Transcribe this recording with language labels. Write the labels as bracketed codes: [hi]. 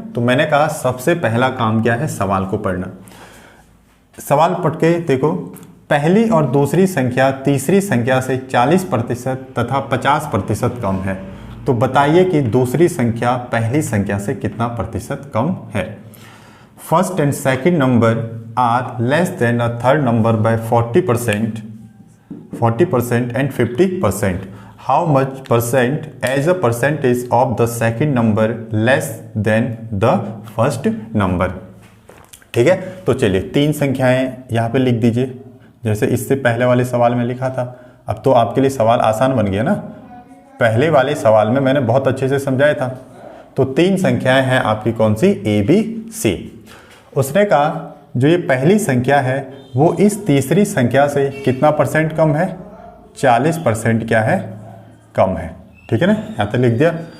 [hi] तो मैंने कहा सबसे पहला काम क्या है, सवाल को पढ़ना। सवाल पढ़ के देखो, पहली और दूसरी संख्या तीसरी संख्या से 40% तथा 50% कम है। तो बताइए कि दूसरी संख्या पहली संख्या से कितना प्रतिशत कम है। [en] First and second number are less than a third number by 40% and 50%. How much percent as a percentage of the second number less than the first number? [hi] ठीक है, तो चलिए 3 संख्याएं यहाँ पे लिख दीजिए, जैसे इससे पहले वाले सवाल में लिखा था। अब तो आपके लिए सवाल आसान बन गया ना, पहले वाले सवाल में मैंने बहुत अच्छे से समझाया था। तो 3 संख्याएं हैं आपकी, कौन सी, ए, बी, सी। उसने कहा जो ये पहली संख्या है वो इस तीसरी संख्या से कितना परसेंट कम है, 40% क्या है, कम है, ठीक है ना, यहाँ तक लिख दिया।